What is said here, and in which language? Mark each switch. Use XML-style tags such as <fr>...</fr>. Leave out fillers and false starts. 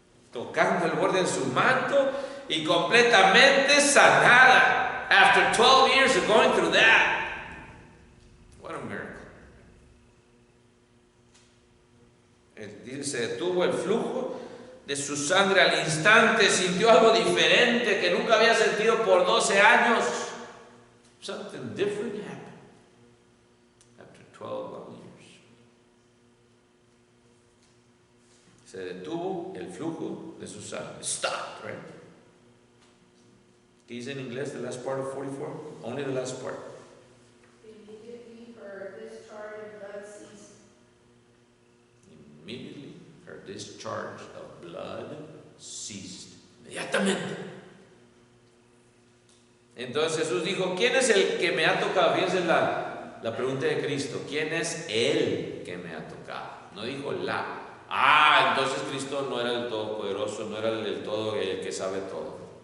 <es>Tocando el borde de su manto y completamente sanada.</es> <en>After 12 years of going through that. What a miracle.</en> <es>Dice, se detuvo el flujo de su sangre al instante, sintió algo diferente que nunca había sentido por 12 años.</es> <en>Something different happened after 12 long years.</en> <es>Se detuvo el flujo de su sangre.</es> <en>Stopped, right?</en> <es>¿Qué dice en inglés</es> <en>the last part of 44? Only the last part. Immediately her discharge of blood ceased. Immediately her discharge of blood ceased.</en> <es>Inmediatamente. Entonces Jesús dijo, ¿quién es el que me ha tocado? Fíjense la pregunta de Cristo. ¿Quién es el que me ha tocado? No dijo la. Entonces Cristo no era el todopoderoso, no era el todo el que sabe todo.</es>